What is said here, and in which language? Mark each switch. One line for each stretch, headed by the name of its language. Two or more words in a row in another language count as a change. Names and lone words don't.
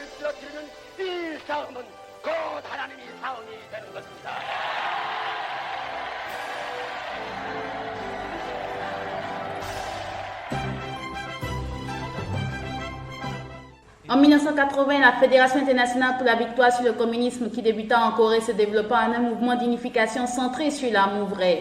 Korean: 쓰러뜨리는 이 싸움은 곧 하나님의 싸움이 되는 것입니다.
French: En 1980, la Fédération internationale pour la victoire sur le communisme qui débuta en Corée se développa en un mouvement d'unification centré sur l'amour vrai.